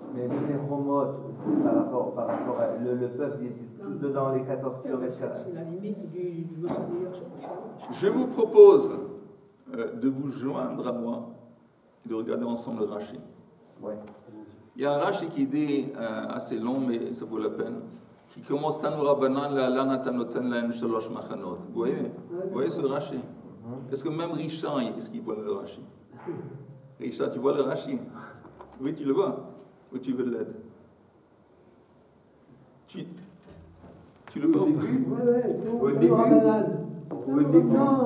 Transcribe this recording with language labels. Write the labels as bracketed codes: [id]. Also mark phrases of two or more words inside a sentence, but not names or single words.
[fr] Mais même les Chomot, c'est par rapport à. Le peuple, il était tout dedans les 14 km. C'est la limite du Machane. Je vous propose de vous joindre à moi et de regarder ensemble le Rashi. Ouais. Il y a un Rashi qui dit, assez long, mais ça vaut la peine, qui commence [he] תנו רבנן לה לנטה נותן להם שלש מחנות. [fr] Vous voyez ce Rashi? Est-ce que même Richard, est-ce qu'il voit le Rashi? Richard, tu vois le Rashi? Oui, tu le vois? Ou tu veux de l'aide? Tu le vois? Oui, oui, Au début. Au début.